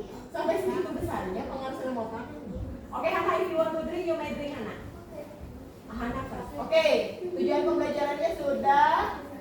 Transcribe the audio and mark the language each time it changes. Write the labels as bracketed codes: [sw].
[id] Sampai segitu besarnya pengaruh dalam otak. [en] Oke, Hana, if you want to drink, you may drink, Hana. Hana first. [id] Oke, tujuan pembelajarannya sudah.